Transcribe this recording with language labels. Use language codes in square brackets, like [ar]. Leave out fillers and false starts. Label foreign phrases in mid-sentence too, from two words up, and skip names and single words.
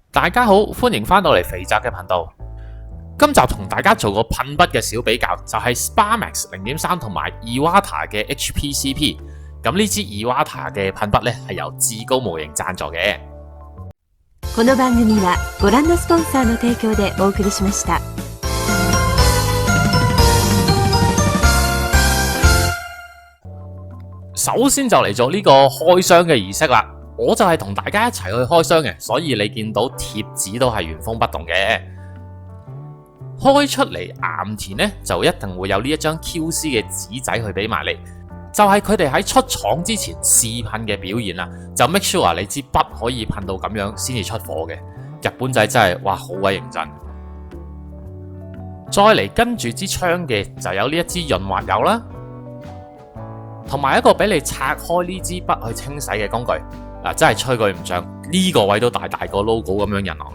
[yue] 大家好，歡迎翻到嚟肥宅嘅頻道。今集同大家做個噴筆嘅小比較，就係 Sparmax 0.3同埋 Iwata 嘅 HPCP。咁呢支 Iwata 嘅噴筆呢，係由至高模型贊助嘅。 [ja] この番組はご覧のスポンサーの提供でお送りしました。 [yue] 首先就嚟做呢個開箱嘅儀式啦。我就係同大家一齊去開箱嘅，所以你見到貼紙都係原封不動嘅。開出嚟岩田呢，就一定會有呢一張 QC 嘅紙仔去俾埋你，就係佢哋喺出廠之前試噴嘅表現啦。就 [en] make sure [yue] 你支筆可以噴到咁樣先至出貨嘅。日本仔真係哇好鬼認真。再嚟跟住支槍嘅就有呢一支潤滑油啦，同埋一個俾你拆開呢支筆去清洗嘅工具。真係吹佢唔脹，呢個位都大個 logo 咁樣印落嚟。